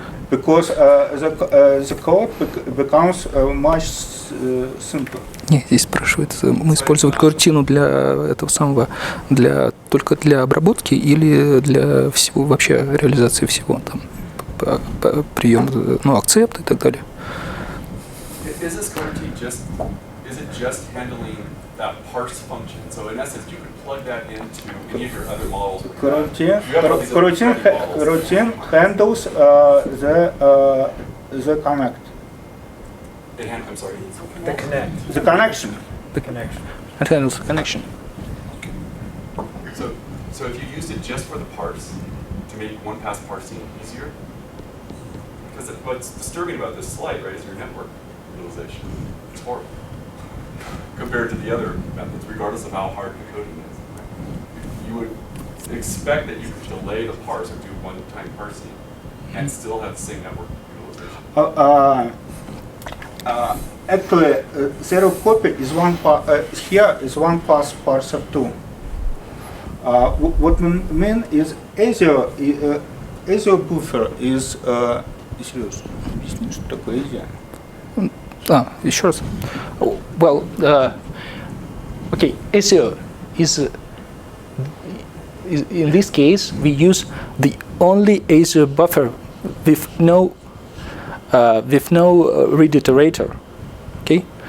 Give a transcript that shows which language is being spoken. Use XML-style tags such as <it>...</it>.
<en>Because the code becomes much simpler.</en> <ru>Нет, здесь спрашивает, мы использовать картину для этого самого, только для обработки или для всего, вообще реализации всего, там, прием, акцепт и так далее.</ru> <en>Is this coroutine just handling that parse function? So in essence, you could plug that into any of your other models. Coroutine handles the connect. I'm sorry. The connect. The connection. The connection. It handles the connection. So if you used it just for the parse to make one pass parsing easier, because what's disturbing about this slide, right, is your network utilization. It's horrible compared to the other methods, regardless of how hard the coding is. You would expect that you could delay the parse or do one-time parsing and still have the same network utilization. Actually, zero copy is here is one pass parser 2. What we mean is ASIO buffer is</en> <ru>серьезно. Объясни, что такое ASIO. Еще раз.</ru> <en>Well, okay, ASIO is in this case we use the only ASIO buffer with no read iterator. Okay,</en>